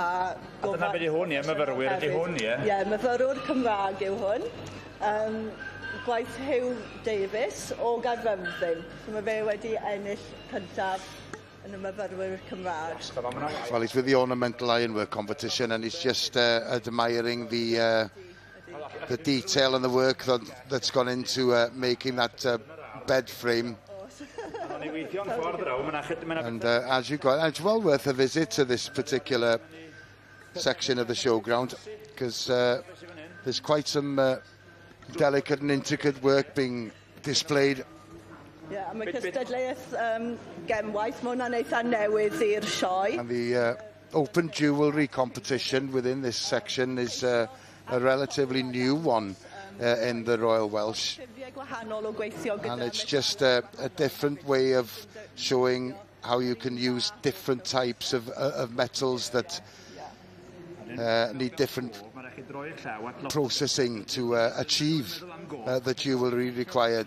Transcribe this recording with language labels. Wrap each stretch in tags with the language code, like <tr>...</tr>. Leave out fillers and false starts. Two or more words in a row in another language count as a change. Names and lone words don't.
<cy>A dyna beth yw hwn, ie? Myfyrwyr ydy hwn, ie? Ie, myfyrwyr Cymraeg yw hwn. Gwaith Hugh Davies o Gaerfyrddin. So mae fe wedi ennill cyntaf yn y myfyrwyr Cymraeg.</cy> <en>Well, he's with the Ornamental Ironwork competition, and he's just admiring the detail and the work that's gone into making that bed frame. And as you got, it's well worth a visit to this particular section of the showground, because there's quite some delicate and intricate work being displayed. Yeah,</en> <cy>mae cystadleuaeth gemwaith, mae hwnna'n eitha newydd i'r sioe.</cy> <en>And the open jewellery competition within this section is a relatively new one in the Royal Welsh. And it's just a different way of showing how you can use different types of metals that need different processing to achieve the jewellery required.</en>